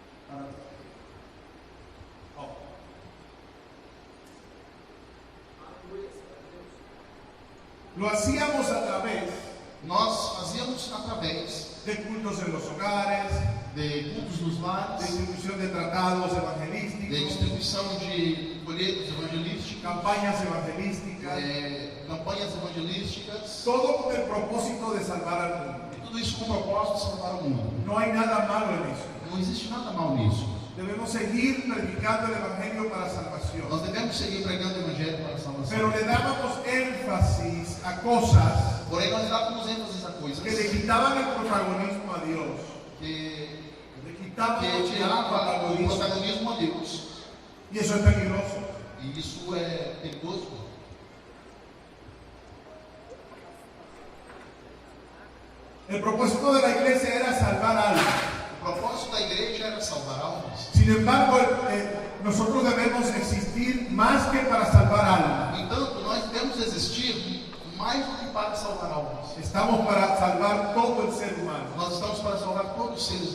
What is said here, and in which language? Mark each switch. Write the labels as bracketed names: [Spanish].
[Spanish] Ahora. Oh. Lo hacíamos a través [Portuguese] Nós fazíamos através [Spanish] de cultos en los hogares, [Portuguese] de cultos nos lares, [Spanish] distribución de tratados [Portuguese] de [Spanish] evangelísticos, [Portuguese] distribuição de folhetos evangelísticos, [Spanish] campañas evangelísticas, [Portuguese] campanhas evangelísticas, [Spanish] todo con el propósito de salvar al mundo. [Portuguese] e tudo isso com o propósito de salvar o mundo. [Spanish] No hay nada malo en eso. [Portuguese] Não existe nada mal nisso. [Spanish] Debemos seguir predicando el evangelio para salvación. [Portuguese] Nós devemos seguir pregando o evangelho para a salvação. [Spanish] Pero le dábamos énfasis a cosas [Portuguese] Porém, nós dávamos ênfase a coisas [Spanish] que le quitaban el protagonismo a Dios. [Portuguese] que [Spanish] Le quitaban [Portuguese] tirava o [Spanish] el protagonismo. [Portuguese] protagonismo a Deus. [Spanish] Y eso es peligroso. [Portuguese] E isso é perigoso. [Spanish] El propósito de la iglesia era salvar almas. [Portuguese] O propósito da igreja era salvar almas. [Spanish] Sin embargo, nosotros debemos existir más que para salvar almas. [Portuguese] No entanto, nós devemos existir mais do que para salvar almas. [Spanish] Estamos para salvar todo el ser humano. [Portuguese] Nós estamos para salvar todos os seres